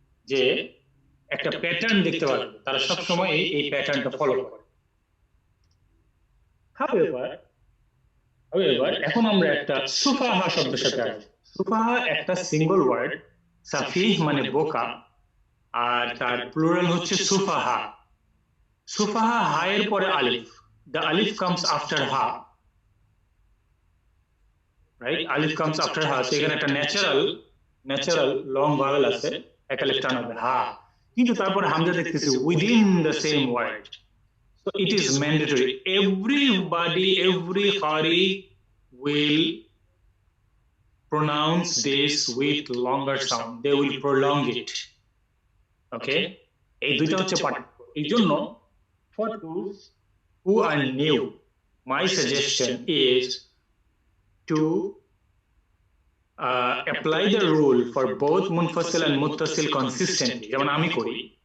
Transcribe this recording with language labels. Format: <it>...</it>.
<bn>যে একটা প্যাটার্ন দেখতে পারবে, তারা সবসময় এই প্যাটার্নটা ফলো করে। However, এখন আমরা একটা সুফাহা শব্দের সাথে আসবো। সুফাহা একটা সিঙ্গল ওয়ার্ড, সাফিহ মানে বোকা, আর তার প্লুরাল হচ্ছে সুফাহা। সুফাহা হা এর পরে আলিফ,</bn> <en>the alif comes after ha, right? Alif comes after ha, so</en> <bn>এখানে একটা ন্যাচারাল লং ভাওয়েল আছে, এক আলিফ টান হবে হা, কিন্তু তারপরে হামজা দেখতেছি</bn> <en>within the same word, so it is mandatory. Every qari will pronounce this with longer sound, they will prolong it, okay?</en> <bn>এই দুইটা হচ্ছে পার্থক্য। এই জন্য</bn> <en>for those who are new, my suggestion is to apply the rule for both munfasil and muttasil consistently,</en> <bn>যেমন আমি করি।</bn>